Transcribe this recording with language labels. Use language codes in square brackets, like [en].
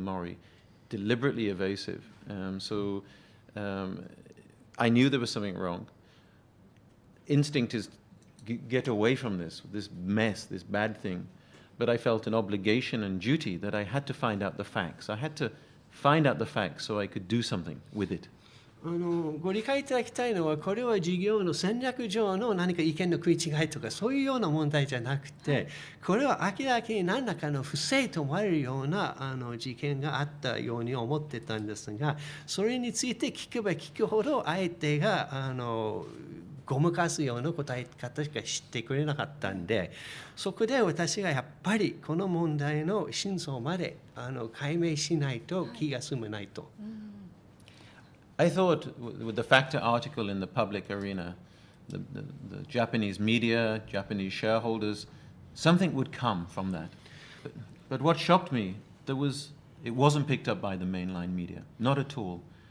[en] Mori, deliberately evasive. So I knew there was something wrong. Instinct is get away from this mess, this bad thing. But I felt an obligation and duty that I had to find out the facts. I had to find out the facts so I could do something with it. [ja] ご理解いただきたいのは、これは事業の戦略上の何か意見の食い違いとかそういうような問題じゃなくて、これは明らかに何らかの不正と思われるような事件があったように思ってたんですが、それについて聞けば聞くほど相手がごまかすような答え方しか知ってくれなかったんで、そこで私がやっぱりこの問題の真相まで解明しないと気が済まないと。 [en] I thought with the factor article in the public arena, the Japanese media, Japanese shareholders, something would come from that. But what shocked me, it wasn't picked up by the mainline media, not at all.